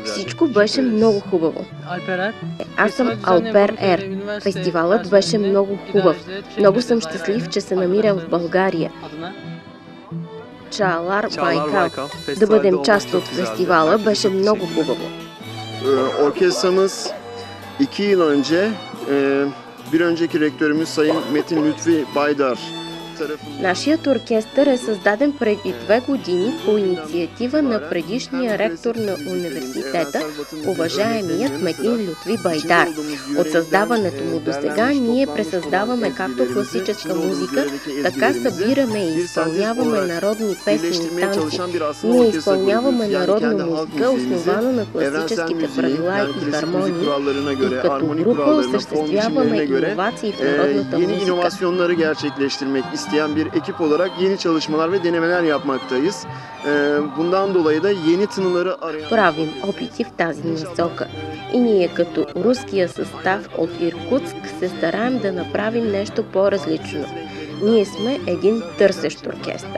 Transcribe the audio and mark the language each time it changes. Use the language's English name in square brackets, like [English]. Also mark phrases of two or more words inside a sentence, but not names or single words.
[Bulgarian] Всичко беше много хубаво. Аз съм Алпер Ер. Фестивалът беше много хубав. Много съм щастлив, че се намирам в България. Чаалар Байкал. Да бъдем част от фестивала беше много хубаво. [Turkish] Orkestramız 2 yıl önce bir önceki rektörümüz Sayın Metin Lütfi Baydar [Bulgarian] Нашият оркестър е създаден преди 2 години по инициатива на предишния ректор на университета, уважаемият Метин Лютви Байдар. От създаването му до сега ние пресъздаваме както класическа музика, така събираме и изпълняваме народни песни и танци. Ние изпълняваме народна музика, основана на класическите правила и хармонии, и като група осъществяваме иновации в народната музика. [Turkish] İsteyen bir ekip olarak yeni çalışmalar ve denemeler yapmaktayız. Bundan dolayı da yeni tınıları arayan... [Bulgarian] Правим опити в тази насока. И ние като руския състав от Иркутск се стараем да направим нещо по-различно. Ние сме един търсещ оркестър.